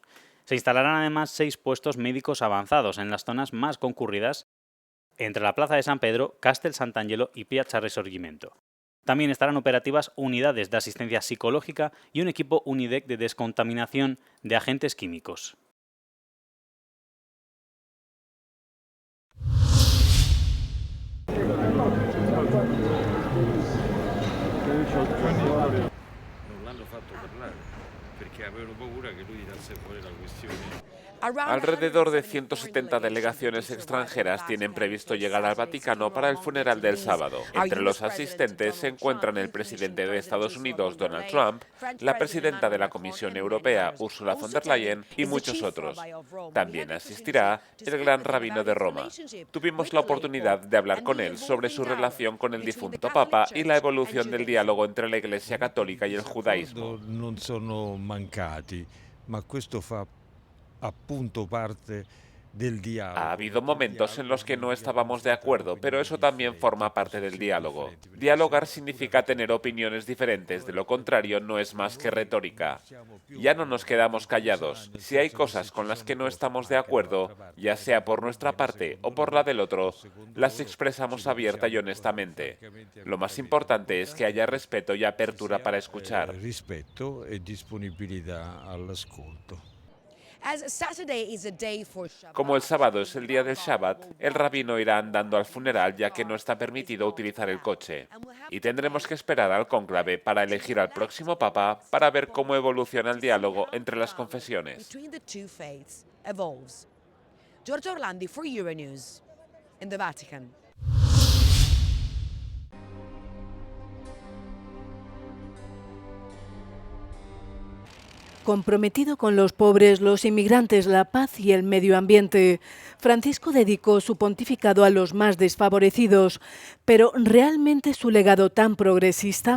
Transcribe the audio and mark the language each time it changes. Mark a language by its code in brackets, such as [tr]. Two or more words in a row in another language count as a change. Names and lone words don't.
[es] Se instalarán además 6 puestos médicos avanzados en las zonas más concurridas entre la Plaza de San Pedro, Castel Sant'Angelo y Piazza Risorgimento. También estarán operativas unidades de asistencia psicológica y un equipo Unidec de descontaminación de agentes químicos. [it] Non l'hanno fatto parlare perché avevano paura che lui tirasse fuori la questione. [es] Alrededor de 170 delegaciones extranjeras tienen previsto llegar al Vaticano para el funeral del sábado. Entre los asistentes se encuentran el presidente de Estados Unidos, Donald Trump, la presidenta de la Comisión Europea, Ursula von der Leyen, y muchos otros. También asistirá el gran rabino de Roma. Tuvimos la oportunidad de hablar con él sobre su relación con el difunto Papa y la evolución del diálogo entre la Iglesia Católica y el judaísmo. [it] Non sono mancati, ma questo fa appunto parte del diálogo. [es] Ha habido momentos en los que no estábamos de acuerdo, pero eso también forma parte del diálogo. Dialogar significa tener opiniones diferentes, de lo contrario no es más que retórica. Ya no nos quedamos callados. Si hay cosas con las que no estamos de acuerdo, ya sea por nuestra parte o por la del otro, las expresamos abierta y honestamente. Lo más importante es que haya respeto y apertura para escuchar. [it] Rispetto e disponibilità all'ascolto. [es] Como el sábado es el día del Shabbat, el rabino irá andando al funeral ya que no está permitido utilizar el coche. Y tendremos que esperar al cónclave para elegir al próximo papa para ver cómo evoluciona el diálogo entre las confesiones. [en] Giorgio Orlandi for Euronews, in the Vatican. [es] Comprometido con los pobres, los inmigrantes, la paz y el medio ambiente, Francisco dedicó su pontificado a los más desfavorecidos, pero ¿realmente su legado tan progresista?